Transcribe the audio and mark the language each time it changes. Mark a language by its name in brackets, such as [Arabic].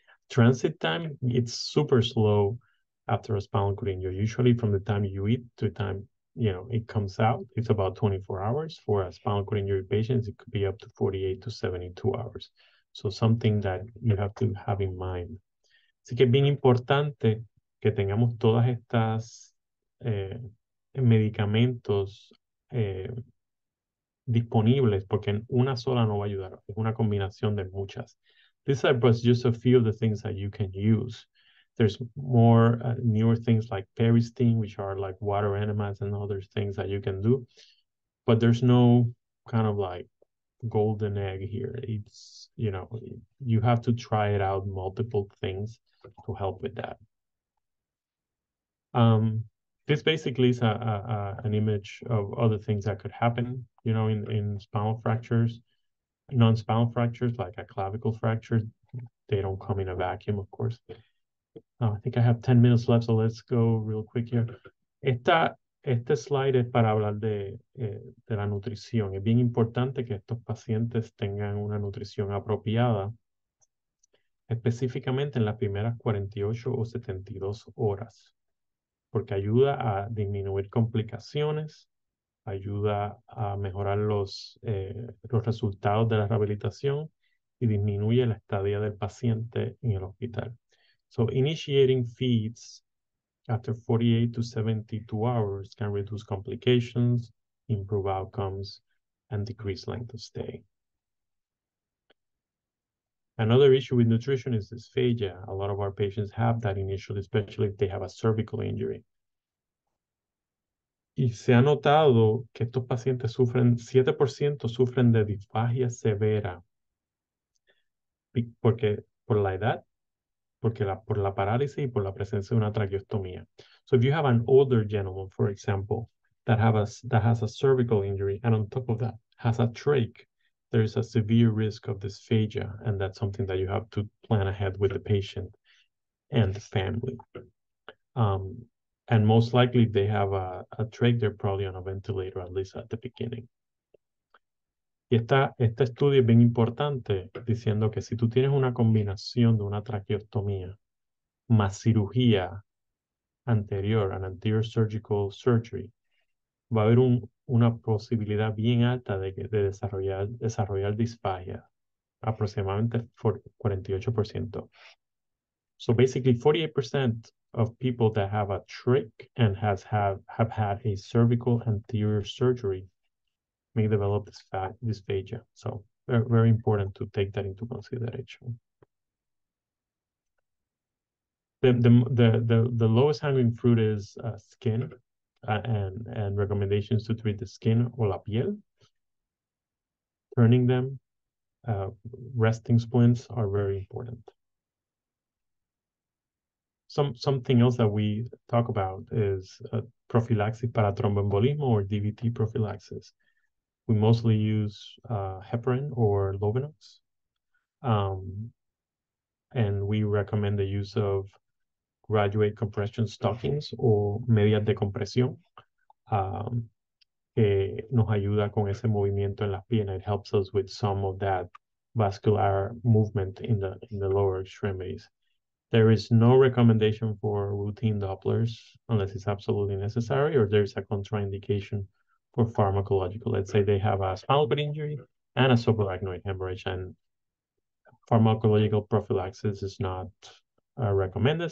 [English] Transit time, it's super slow after a spinal cord injury. Usually from the time you eat to the time it comes out, it's about 24 hours. For a spinal cord injury patients, it could be up to 48 to 72 hours. So something that you have to have in mind. [Spanish] Así que es bien importante que tengamos todas estas medicamentos disponibles, porque una sola no va a ayudar, es una combinación de muchas. [English] These are just a few of the things that you can use. There's more newer things like Peristeen, which are like water enemas and other things that you can do, but there's no kind of like golden egg here. It's, you have to try it out, multiple things to help with that. This basically is an image of other things that could happen, in spinal fractures. Non-spinal fractures, like a clavicle fracture, they don't come in a vacuum, of course. I think I have 10 minutes left, so let's go real quick here. [Spanish] Este slide es para hablar de la nutrición. Es bien importante que estos pacientes tengan una nutrición apropiada, específicamente en las primeras 48 o 72 horas, porque ayuda a disminuir complicaciones, ayuda a mejorar los resultados de la rehabilitación y disminuye la estadía del paciente en el hospital. [English] So initiating feeds after 48 to 72 hours can reduce complications, improve outcomes, and decrease length of stay. Another issue with nutrition is dysphagia. A lot of our patients have that initially, especially if they have a cervical injury. [Spanish] Y se ha notado que estos pacientes 7% sufren de disfagia severa, porque por la edad, por la parálisis y por la presencia de una traqueostomía. [English] So if you have an older gentleman, for example, that has a cervical injury, and on top of that has a trach, there is a severe risk of dysphagia, and that's something that you have to plan ahead with the patient and the family. And most likely they have a trach, they're probably on a ventilator, at least at the beginning. [Spanish] Y este estudio es bien importante, diciendo que si tú tienes una combinación de una traqueostomía más cirugía anterior, [English] an anterior surgical surgery, [Spanish] va a haber una posibilidad bien alta de desarrollar disfagia, aproximadamente 48%. [English] So basically 48% of people that have a trach and have had a cervical anterior surgery may develop dysphagia. So very, very important to take that into consideration. The lowest hanging fruit is skin and recommendations to treat the skin or [Spanish] la piel. [English] Turning them, resting splints are very important. Something else that we talk about is prophylaxis [Spanish] para thromboembolismo [English] or DVT prophylaxis. We mostly use heparin or Lovenox. And we recommend the use of graduate compression stockings [Spanish] o medias de compresión, que nos ayuda con ese movimiento en las piernas. [English] It helps us with some of that vascular movement in the lower extremities. There is no recommendation for routine Dopplers unless it's absolutely necessary, or there's a contraindication for pharmacological. Let's say they have a spinal cord injury and a subarachnoid hemorrhage, and pharmacological prophylaxis is not recommended.